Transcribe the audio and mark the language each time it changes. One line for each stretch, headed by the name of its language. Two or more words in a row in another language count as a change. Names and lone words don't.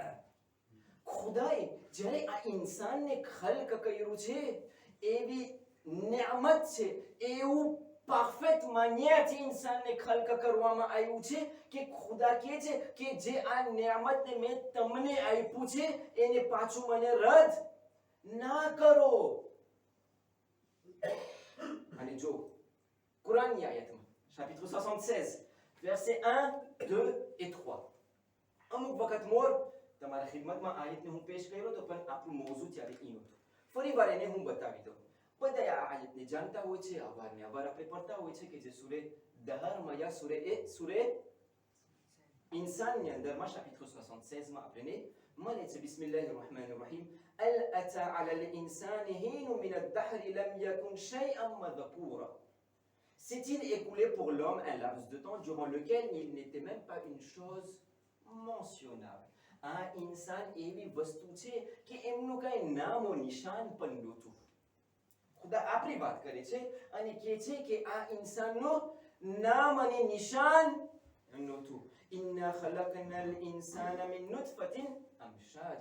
Gujarati: ખુદાએ જ્યારે આ ઇન્સાનને ખલ્ક કર્યું છે એવી નિયામત છે, એવું પરફેક્ટ માન્યાથી ઇન્સાનને ખલ્ક કરવામાં આવ્યું છે કે ખુદા કહે છે કે જે આ નિયામતને મેં તમને આપ્યું છે એને પાછું મને રદ ના કરો. અને જો કુરાનની આયતમાં
French: chapitre 76 verset 1, 2 et 3
Gujarati: અમુક વખત મોર તમારા ખિદમતમાં આયતને હું પેશ કર્યો તો પણ આપણું મોઝું ત્યારે ઈ હતું. ફરી વાર એને હું બતાવી દઉં. બધા આ આયતને જાણતા હોય છે, અવારને અવાર આપણે પડતા હોય છે કે જે સૂરે દહરમાં યા સૂરે ઇન્સાનની અંદરમાં chapitre 76 માં આપણે મળે છે.
Arabic: بسم الله الرحمن الرحيم. هل أتى على الإنسان حين من الدهر لم يكن شيئا مذكورا.
French: S'est-il écoulé pour l'homme un laps de temps durant lequel il n'était même pas une chose mentionnable?
Gujarati: આ ઇન્સાન એવી વસ્તુ છે કે એમનું કઈ નામો નિશાન પણ નહોતું. ખુદા આપણી વાત કરે છે અને કહે છે કે આ ઇન્સાનનું નામ અને નિશાન નહોતું.
Arabic: إنا خلقنا الإنسان من نطفة أمشاج.